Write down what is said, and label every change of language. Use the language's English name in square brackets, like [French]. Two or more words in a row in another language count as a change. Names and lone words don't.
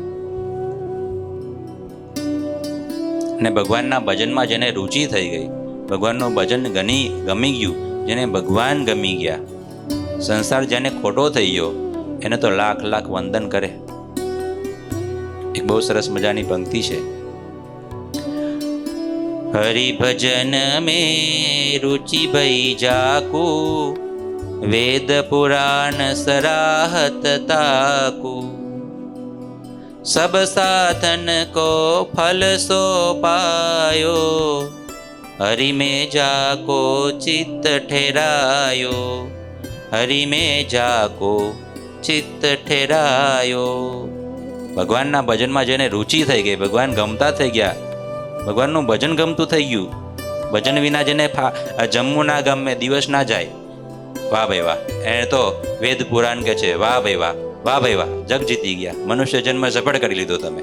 [Gujarati] અને ભગવાનના ભજનમાં જેને રુચિ થઈ ગઈ, ભગવાનનું ભજન ગમી ગયું, જેને ભગવાન ગમી ગયા, સંસાર જેને ખોટો થઈ ગયો એને તો લાખ લાખ વંદન કરે. એક બહુ સરસ મજાની પંક્તિ છે, [Hindi] हरि भजन में रुचि भई जाकू, वेद पुराण सराहत ताकू, सब साधन को फल सो पायो, हरि में जाको चित्त ठहरायो, हरि में जाको चित्त ठहरायो. [Gujarati] ભગવાનના ભજનમાં જેને રુચિ થઈ ગઈ, ભગવાન ગમતા થઈ ગયા, ભગવાનનું ભજન ગમતું થઈ ગયું, ભજન વિના જેને જમવું ના ગમે, દિવસ ના જાય, વાહ ભાઈ વાહ, એને તો વેદ પુરાણ કે છે વાહ ભાઈ વાહ, વાહ ભાઈ વાહ, જગ જીતી ગયા, મનુષ્ય જન્મ સફળ કરી લીધો તમે.